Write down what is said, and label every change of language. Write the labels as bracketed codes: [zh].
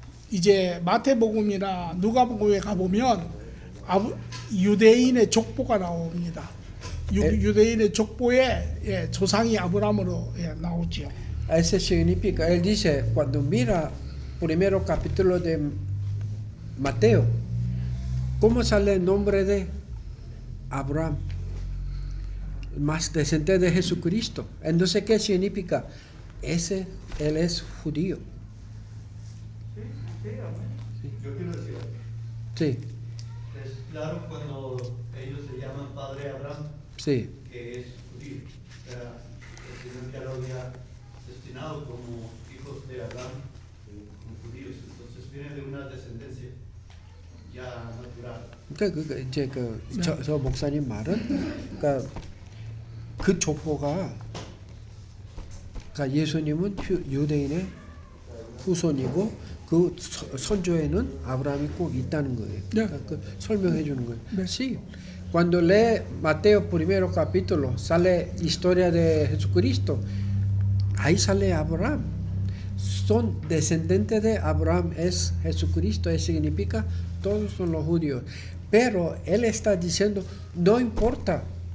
[ko] 이제 마태복음이나 누가복음에 가보면 유대인의 족보가 나옵니다. 유대인의 족보에 조상이 아브라함으로 나오죠. [es] Eso significa, él dice, cuando mira primero capítulo de Mateo, ¿cómo sale el nombre de Abraham? Más descendiente de Jesucristo. Entonces, ¿qué significa? Él es judío. Sí, amén. Yo quiero decir algo. Sí, Es claro cuando ellos se llaman Padre Abraham, sí. que es judío. O sea, el Señor ya lo había destinado como hijos de Abraham, como judíos. Entonces viene de una descendencia ya natural. [ko] 그러니까 이제 저 목사님 말은 그러니까 그 족보가 그러니까 예수님은 유대인의 후손이고 그 선조에는 아브라함이 꼭 있다는 거예요. 그러니까 그 설명해 주는 거예요. 네. [es] Sí. Cuando lee Mateo primero capítulo sale historia de Jesucristo. Ahí sale Abraham. Son descendientes de Abraham es Jesucristo. Eso significa todos son los judíos. Pero él está diciendo, no importa.